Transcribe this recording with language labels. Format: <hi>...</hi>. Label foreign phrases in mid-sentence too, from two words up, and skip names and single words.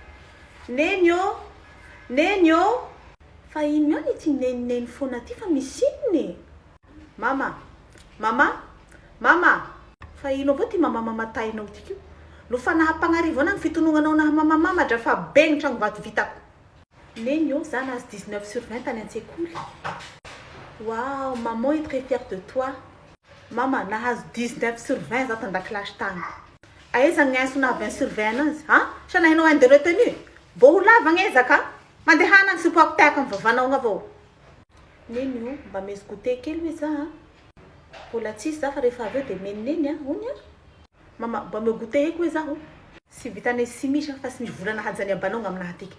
<mg>Fa ino ihany ity neniny foana ty fa misy inony? Mama. Fa ino avao ty mama tainao tiky io? Lofa nahampagnarivo ana ny fitonognanao na mama dra fa be ny tragno vato vitako. Nenyo za nazy 19/20 tany an-tsekoly.</mg> <fr>Wow, maman est très fière de toi.</fr> <mg>Mama nahazo 19/20 za tan-dakilasy tany. Aiza ny anso na 20/20 anazy? Sa nahinao</mg> <fr>un de retenu?</fr> <mg>Bo ho lava ngezaka? Mandehana ny sipoako tahaka amin'ny vavanao avao. Nenyo mba meso goûter kely hoe za mbola tsisy za fa rehefa aveo de meniny ony mama mba me goûter eky hoe zaho. Sy vitanay sy misy fa sy misy volana hajany abanao ngaminahy tiky.</mg>